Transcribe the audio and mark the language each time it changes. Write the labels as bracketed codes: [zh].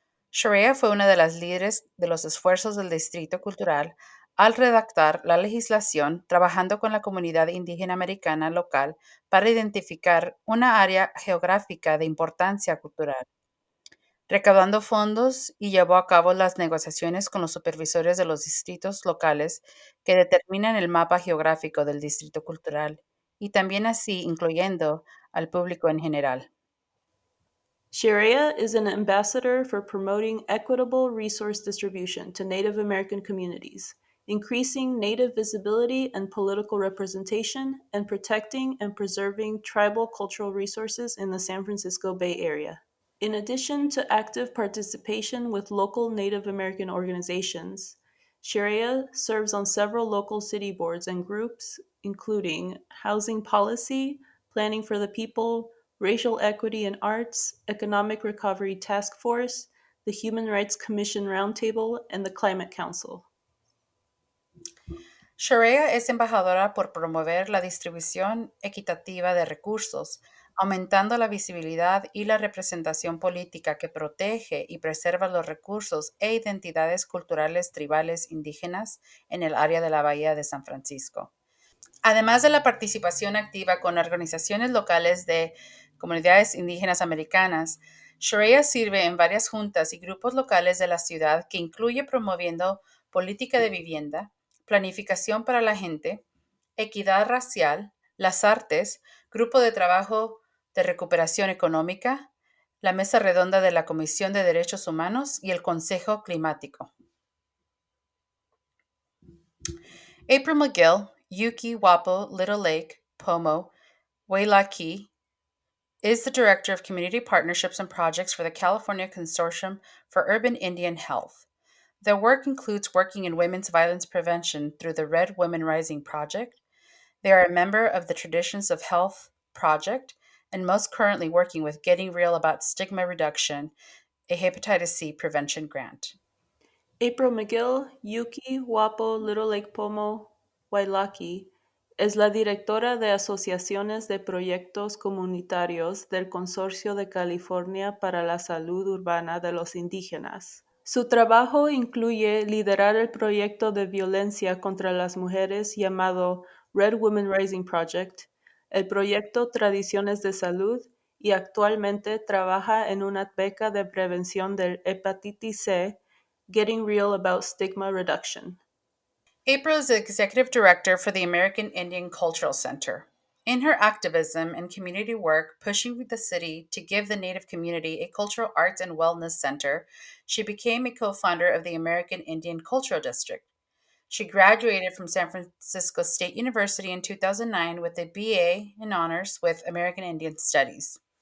[es] Sharaya fue una de las líderes de los esfuerzos del Distrito Cultural al redactar la legislación, trabajando con la comunidad indígena americana local para identificar una área geográfica de importancia cultural, recaudando fondos y llevó a cabo las negociaciones con los supervisores de los distritos locales que determinan el mapa geográfico del Distrito Cultural y también así incluyendo al público en general. [en] Sharaya is an ambassador for promoting equitable resource distribution to Native American communities, increasing Native visibility and political representation, and protecting and preserving tribal cultural resources in the San Francisco Bay Area. In addition to active participation with local Native American organizations, Sharaya serves on several local city boards and groups, including Housing Policy, Planning for the People, Racial Equity in Arts, Economic Recovery Task Force, the Human Rights Commission Roundtable, and the Climate Council. [es] Sharaya es embajadora por promover la distribución equitativa de recursos, aumentando la visibilidad y la representación política que protege y preserva los recursos e identidades culturales tribales indígenas en el área de la Bahía de San Francisco. Además de la participación activa con organizaciones locales de comunidades indígenas americanas, Sharaya sirve en varias juntas y grupos locales de la ciudad que incluye promoviendo política de vivienda, planificación para la gente, equidad racial, Las Artes, Grupo de Trabajo de Recuperación Económica, la Mesa Redonda de la Comisión de Derechos Humanos y el Consejo Climático. [en] April McGill, Yuki, Wapo, Little Lake, Pomo, Wailaki, is the Director of Community Partnerships and Projects for the California Consortium for Urban Indian Health. Their work includes working in women's violence prevention through the Red Women Rising Project. They are a member of the Traditions of Health Project and most currently working with Getting Real About Stigma Reduction, a hepatitis C prevention grant. [es] April McGill, Yuki, Wapo, Little Lake Pomo, Wailaki, es la directora de asociaciones de proyectos comunitarios del Consorcio de California para la Salud Urbana de los Indígenas. Su trabajo incluye liderar el proyecto de violencia contra las mujeres llamado Red Women Rising Project, el proyecto Tradiciones de Salud y actualmente trabaja en una beca de prevención del hepatitis C, Getting Real About Stigma Reduction. [en] April is the Executive Director for the American Indian Cultural Center. In her activism and community work pushing the city to give the Native community a cultural arts and wellness center, she became a co-founder of the American Indian Cultural District. She graduated from San Francisco State University in 2009 with a BA in honors with American Indian Studies.